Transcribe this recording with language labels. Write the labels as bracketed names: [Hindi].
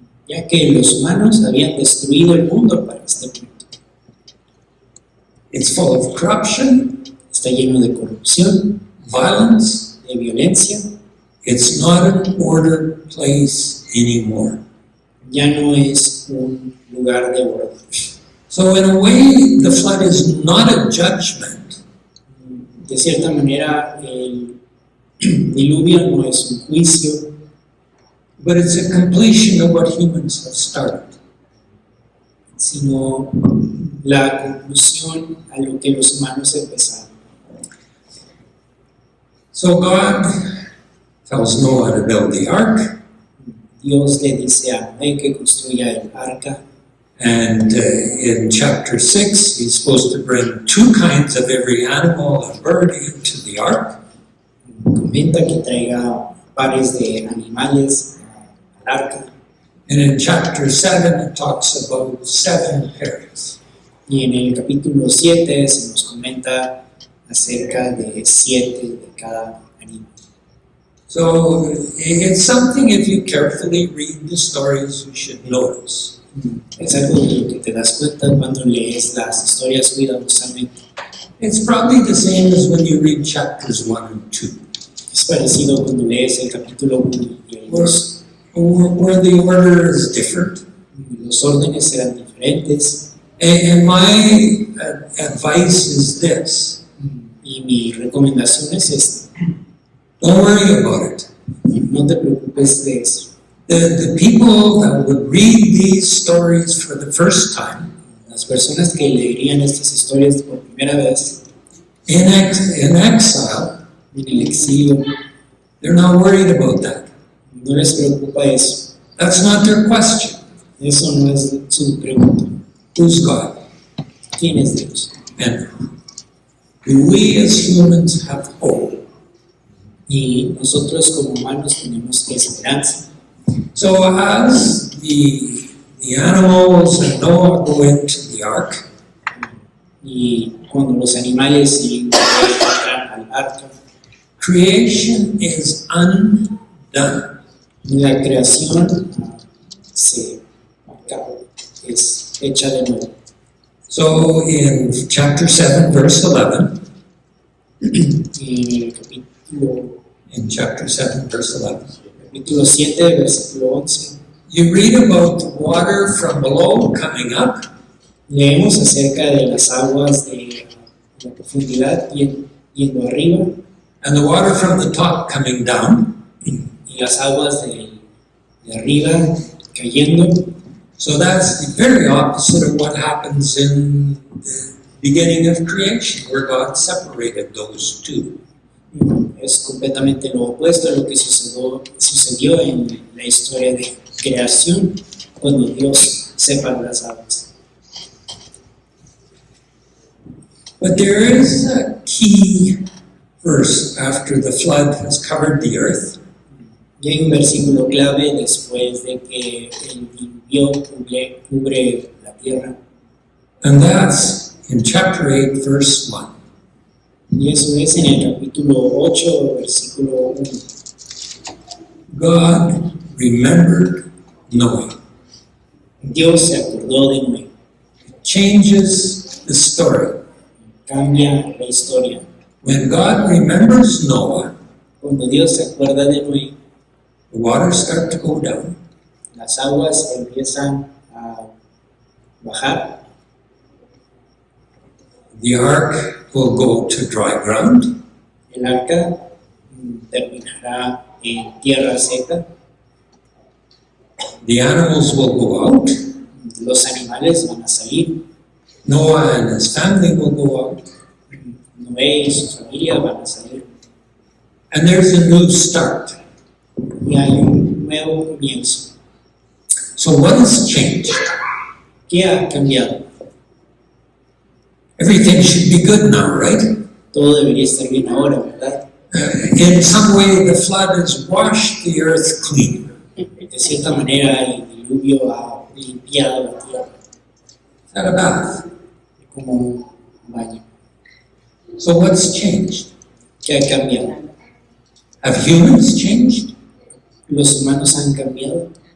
[Spanish] ya que los humanos habían destruido el mundo para este punto. [English] It's full of corruption, [Spanish] Está lleno de corrupción, [English] violence. [Spanish] de violencia, [English] It's not an ordered place anymore. [Spanish] ya no es un lugar de orden. [English] So in a way, the flood is not a judgment. [Spanish] De cierta manera, el diluvio no es un juicio, [English] But it's a completion of what humans have started. [Spanish] sino la conclusión a lo que los humanos empezaron. [English] So God tells Noah to build the ark, [Spanish] Dios le dice a Noé que construya el arca, [English] and in chapter 6, he's supposed to bring 2 kinds of every animal and bird into the ark. [Spanish] comenta que traiga pares de animales al arca, [English] And in chapter 7, it talks about 7 pairs. [Spanish] y en el capítulo 7 se nos comenta acerca de 7 de cada animal. [English] So it's something, if you carefully read the stories, you should notice. [Spanish] Es algo de lo que te das cuenta cuando lees las historias cuidadosamente. [English] It's probably the same as when you read chapters 1 and 2. [Spanish] Es parecido cuando lees el capítulo 1 y el 2. [English] where the order is different. [Spanish] Los órdenes eran diferentes. [English] And my advice is this: [Spanish] Y mi recomendación es esta. [English] don't worry about it. [Spanish] No te preocupes de eso. [English] The people that would read these stories for the first time [Spanish] Las personas que leerían estas historias por primera vez [English] in exile, [Spanish] en el exilio, [English] they're not worried about that. [Spanish] no les preocupa eso. [English] That's not their question. [Spanish] Eso no es su pregunta. [English] Who's God? [Spanish] ¿Quién es Dios? [English] And do we as humans have hope? [Spanish] Y nosotros como humanos tenemos esperanza. [English] So as the animals and Noah go into the ark, [Spanish] Y cuando los animales entran al arca, [English] creation is undone. [Spanish] la creación se acaba, es hecha de nuevo. [English] So in chapter 7, verse 11, [Spanish] Y en el capítulo [English] in chapter 7, verse 11, [Spanish] capítulo 7, versículo 11, [English] you read about the water from below coming up, [Spanish] leemos acerca de las aguas de la profundidad yendo arriba [English] and the water from the top coming down. [Spanish] y las aguas de arriba cayendo. [English] So that's the very opposite of what happens in the beginning of creation, where God separated those two. [Spanish] Es completamente lo opuesto a lo que sucedió en la historia de creación cuando Dios separa las aguas. [English] But there is a key verse after the flood has covered the earth, [Spanish] Y hay un versículo clave después de que el diluvio cubre la tierra, [English] and that's in chapter 8, verse 1. [Spanish] y eso es en el capítulo 8, versículo 1. [English] God remembered Noah. [Spanish] Dios se acordó de Noé, [English] Changes the story. [Spanish] cambia la historia. [English] When God remembers Noah, [Spanish] Cuando Dios se acuerda de Noé, [English] the waters start to go down. [Spanish] las aguas empiezan a bajar, [English] The ark will go to dry ground. [Spanish] el arca terminará en tierra seca, [English] The animals will go out. [Spanish] los animales van a salir, [English] Noah and his family will go out. [Spanish] Noé y su familia van a salir, [English] And there's a new start. [Spanish] y hay un nuevo comienzo. [English] So what has changed? [Spanish] ¿Qué ha cambiado? [English] Everything should be good now, right? [Spanish] Todo debería estar bien ahora, ¿verdad? [English] In some way, the flood has washed the earth clean. [Spanish] De cierta manera, el diluvio ha limpiado la tierra [English] Is that a bath? [Spanish] como un baño. [English] So what's changed? [Spanish] ¿Qué ha cambiado? [English] Have humans changed? [Spanish] ¿Los humanos han cambiado?